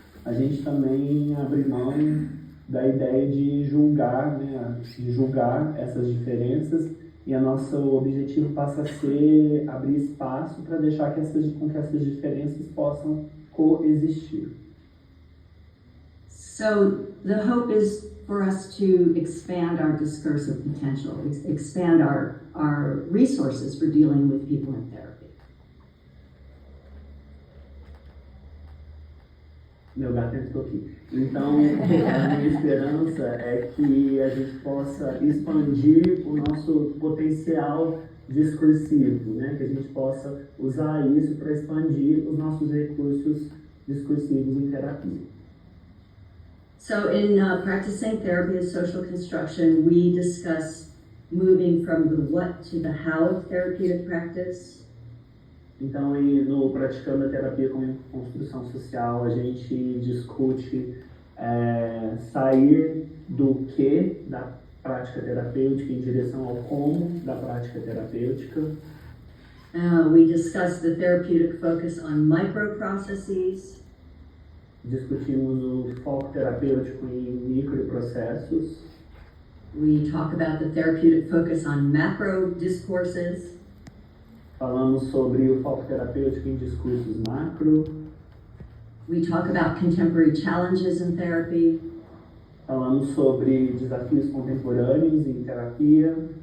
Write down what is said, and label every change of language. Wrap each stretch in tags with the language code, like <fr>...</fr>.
<pt>A gente também abre mão da ideia de julgar, né, de julgar essas diferenças, e o nosso objetivo passa a ser abrir espaço para deixar com que essas diferenças possam coexistir.</pt> <en>So the hope is for us to expand our discursive potential, expand our resources for dealing with people in therapy.</en> <pt>Meu gato entrou aqui. Então, a minha esperança é que a gente possa expandir o nosso potencial discursivo, né? Que a gente possa usar isso para expandir os nossos recursos discursivos em terapia.</pt> <en>So in practicing therapy as social construction, we discuss moving from the what to the how of therapeutic practice.</en> <pt>Então, no Praticando a Terapia como Construção Social, a gente discute sair do que da prática terapêutica em direção ao como da prática terapêutica.</pt> <en>We discuss the therapeutic focus on microprocesses.</en> <pt>Discutimos o foco terapêutico em microprocessos.</pt> <en>We talk about the therapeutic focus on macro discourses.</en> <pt>Falamos sobre o foco terapêutico em discursos macro.</pt> <en>We talk about contemporary challenges in therapy.</en> <pt>Falamos sobre desafios contemporâneos em terapia.</pt>